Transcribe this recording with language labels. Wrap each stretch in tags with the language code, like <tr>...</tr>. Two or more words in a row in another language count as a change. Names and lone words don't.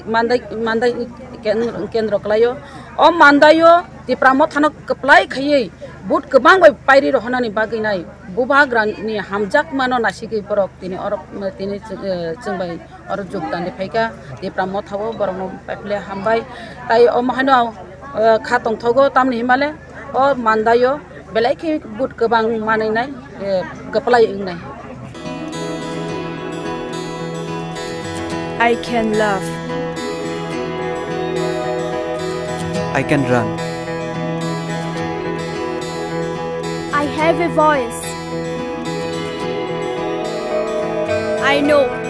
<trp>केन्द्र कलायो ओ मानदायो तिप्रामो थानो कप्लाय खयै बुट गोबां पाइरि रहनानि बागिनाय बुबाग्रानि हामजाक मानो नासिगै बरक तिनी जोंबाय और जोगदान फाइका तिप्रामो थावो बरं पाइपले हामबाय ताइ ओ महानो खातं थगो तामनि हिमाले ओ मानदायो बेलायखि बुट गोबां मानैनाय गप्लाय इंनाय</trp> <en>I can love. I can run. I have a voice. I know.</en>